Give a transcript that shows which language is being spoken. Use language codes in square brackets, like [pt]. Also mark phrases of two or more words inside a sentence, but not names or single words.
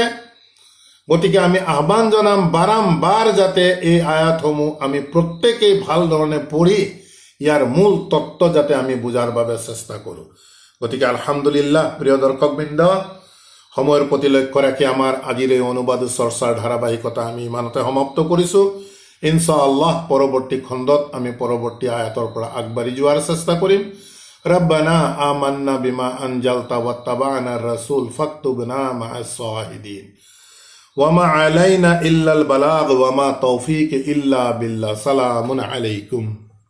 [as] গতিকে আমি আহ্বান জনাম, বাৰম্বাৰ যাতে এই আয়াতসমূহ আমি প্ৰত্যেকেই ভাল ধৰণে পঢ়ি ইয়াৰ মূল তত্ত্ব যাতে আমি বুজাৰ বাবে চেষ্টা কৰোঁ। গতিকে আলহামদুলিল্লাহ, প্ৰিয় দৰ্শকবৃন্দ, সময়ৰ প্ৰতি লক্ষ্য ৰাখি আমাৰ আজিৰ এই অনুবাদ চৰ্চাৰ ধাৰাবাহিকতা আমি ইমানতে সমাপ্ত কৰিছোঁ। ইনশাআল্লাহ পৰৱৰ্তী খণ্ডত আমি পৰৱৰ্তী আয়াতৰ পৰা আগবাঢ়ি যোৱাৰ চেষ্টা কৰিম। [ar] ربنا آمنا بما أنزلت واتبعنا الرسول فاكتبنا مع الشاهدين وما علينا إلا البلاغ وما توفيق إلا بالله. سلام عليكم.